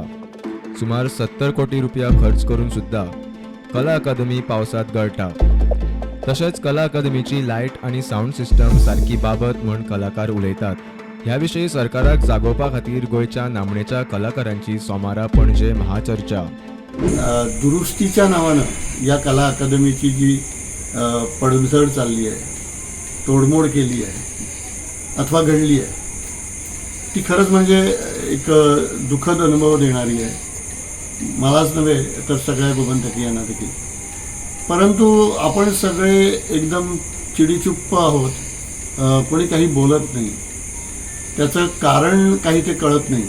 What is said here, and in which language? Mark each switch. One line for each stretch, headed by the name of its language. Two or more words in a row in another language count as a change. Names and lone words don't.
Konkani: सुमार 70 कोटी रुपया खर्च करून सुद्धा कला अकादमी पावसात गळटा। तशेंच कला अकादमीची लायट आणि
English: sound system
Konkani: सारकी बाबत म्हण कलाकार उलयतात। ह्या विशयी सरकाराक जागोवपा खातीर गोंयच्या नामनेच्या कलाकारांची सोमारा पणजे महाचर्चा।
Marathi: दुरुस्तीच्या नावानं या कला अकादमीची जी पडझड चालली आहे, तोडमोड केली आहे अथवा घडली आहे, ती खरंच म्हणजे एक दुःखद अनुभव देणारी आहे। मलाच नव्हे तर सगळ्या गोमंतकीयांना देखील। परंतु आपण सगळे एकदम चिडीचुप्प आहोत, कोणी काही बोलत नाही, त्याचं कारण काही ते कळत नाही।